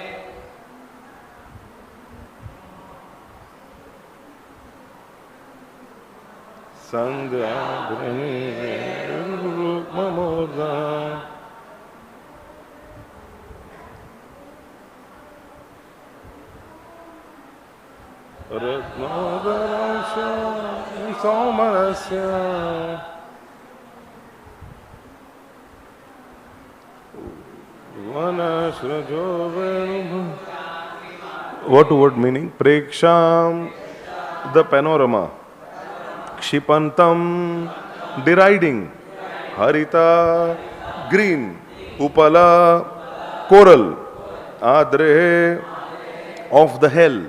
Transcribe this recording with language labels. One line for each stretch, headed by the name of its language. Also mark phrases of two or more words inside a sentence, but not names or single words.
Sanskrit: sandhyābraniverurukamūrdha रत्नोदरौषधि सौमनस्य वनश्रजो वेणुभुजाङ्घ्रिपाङ्ग्रेः.
English: Word to word meaning. Preksham, the panorama. Kshipantam, deriding. Harita, green. Upala, coral. Adre, of the hell.